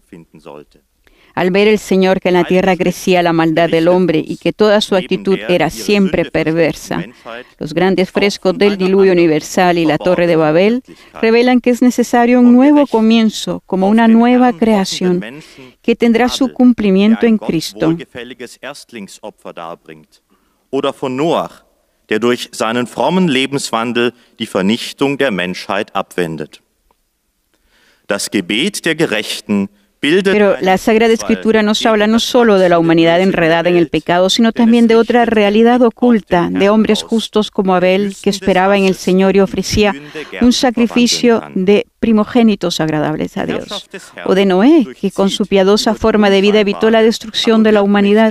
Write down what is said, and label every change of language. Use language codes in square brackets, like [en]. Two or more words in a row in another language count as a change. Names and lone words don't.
[es] Al ver el Señor que en la tierra crecía la maldad del hombre y que toda su actitud era siempre perversa, los grandes frescos del diluvio universal y la Torre de Babel revelan que es necesario un nuevo comienzo, como una nueva creación, que tendrá su cumplimiento en Cristo. [de] Oder von Noach, der durch seinen frommen Lebenswandel die Vernichtung der Menschheit abwendet. Das Gebet der Gerechten. [es] Pero la Sagrada Escritura nos habla no solo de la humanidad enredada en el pecado, sino también de otra realidad oculta, de hombres justos como Abel, que esperaba en el Señor y ofrecía un sacrificio de primogénitos agradables a Dios. O de Noé, que con su piadosa forma de vida evitó la destrucción de la humanidad.